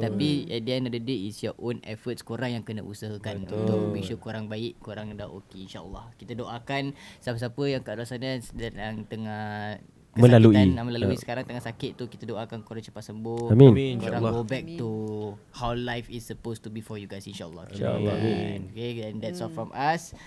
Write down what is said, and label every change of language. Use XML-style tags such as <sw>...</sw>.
<en>Tapi at the end of the day is your own efforts.</en> <ms>Korang yang kena usahakan untuk</ms> <en>make sure</en> <ms>korang baik, korang dah okey insya-Allah. Kita doakan siapa-siapa yang kat luar sana sedang tengah melalui sekarang tengah sakit tu, kita doakan korang cepat sembuh. Amin. Korang InsyaAllah.</ms> <en>go back to how life is supposed to be for you guys insya-Allah. InsyaAllah. Okay, and that's all from us.</en>